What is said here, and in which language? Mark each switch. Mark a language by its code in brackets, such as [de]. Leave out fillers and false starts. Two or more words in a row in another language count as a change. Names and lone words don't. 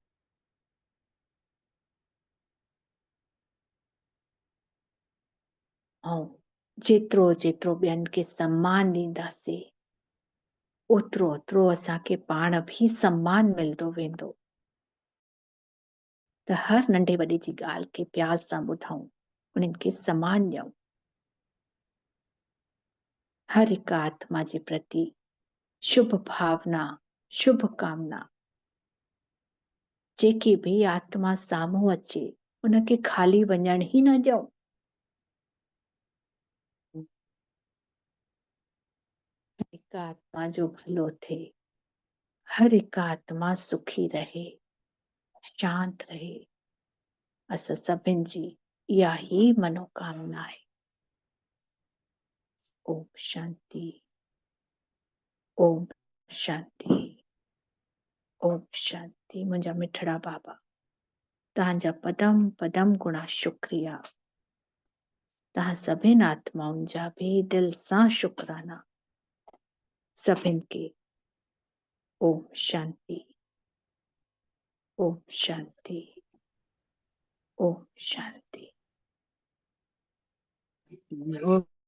[sd] ऐं जेतिरो जेतिरो ॿियनि खे सम्मान ॾींदासीं, ओतिरो ओतिरो असांखे पाण बि सम्मान मिलंदो वेंदो। त हर नंढे वॾे जी ॻाल्हि खे प्यार सां ॿुधूं, उन्हनि खे सम्मान ॾियूं। हर हिकु आत्मा जे प्रति शुभ भावना, शुभ कामना। जेकी भी आत्मा साम्हूं अचे, उनखे खाली वञण ही न ॾियूं। हिकु आत्मा जो भलो थिए, हर हिकु आत्मा सुखी रहे, शांत रहे। असां सभिनि जी इहा ही मनोकामना आहे। ओम शांति, ओम शांति, ओम शांति। मुंहिंजा मिठड़ा बाबा, तव्हांजा पदम पदम गुणा शुक्रिया। तव्हां सभिनि आत्माउनि जा बि दिल सां शुक्राना। सभिनि खे ओम शांति, ओम शांति, ओम शांति।